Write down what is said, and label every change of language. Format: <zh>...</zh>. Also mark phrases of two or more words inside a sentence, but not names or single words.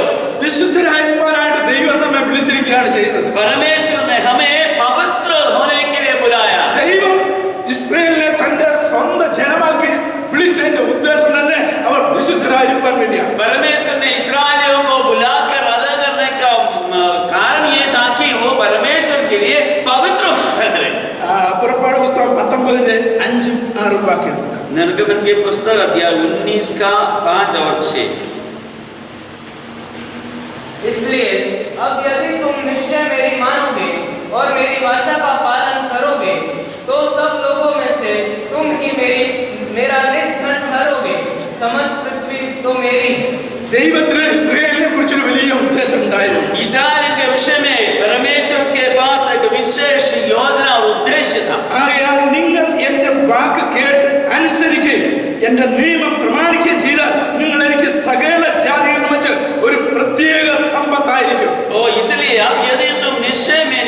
<ml>വിശുദ്ധരായിരിക്കാനായിട്ട് ദൈവം നമ്മെ വിളിച്ചിരിക്കുകയാണ് ചെയ്തത്.</ml> <hi>परमेश्वर ने हमें पवित्र होने के लिए बुलाया.</hi> <ml>ദൈവം ഇസ്രായേലിനെ തന്റെ സ്വന്തം ജനമാക്കി വിളിച്ചതിന്റെ ഉദ്ദേശം തന്നെ അവർ വിശുദ്ധരായിരിക്കാൻ വേണ്ടിയാണ്.</ml> <hi>परमेश्वर ने इस्राएलियों को बुलाकर अलग करने का कारण ये था कि वो परमेश्वर के लिए पवित्र ठहरे.</hi> <ml>പുറപ്പാട് പുസ്തകം 19:5-6 വാക്യം.</ml> <hi>निर्गमन के पुस्तक अध्याय 19 का 5 और 6. इसलिए अब यदि तुम निश्चय मेरी मानोगे और मेरी वाचा का पालन करोगे, तो सब लोगों में से तुम ही मेरा निज धन ठहरोगे. समस्त पृथ्वी तो मेरी.</hi> <ml>ദൈവത്തിന് ഇസ്രായേലിനെ കുറിച്ചൊരു വലിയ ഉദ്ദേശം ഉണ്ടായിരുന്നു.</ml> <hi>इस्राएल के विषय में परमेश्वर के पास एक विशेष योजना और उद्देश्य था.</hi> <ml>ആകയാൽ നിങ്ങൾ എന്റെ വാക്ക് കേട്ട് അനുസരിക്കുകയും എന്റെ നിയമം പ്രമാണിക്കുകയും ചെയ്താൽ നിങ്ങൾ എനിക്ക് സകല ജാതികളിലും വെച്ച് ഒരു പ്രത്യേക സമ്പത്തായിരിക്കും.</ml> <hi>इसलिए अब यदि तुम निश्चय</hi>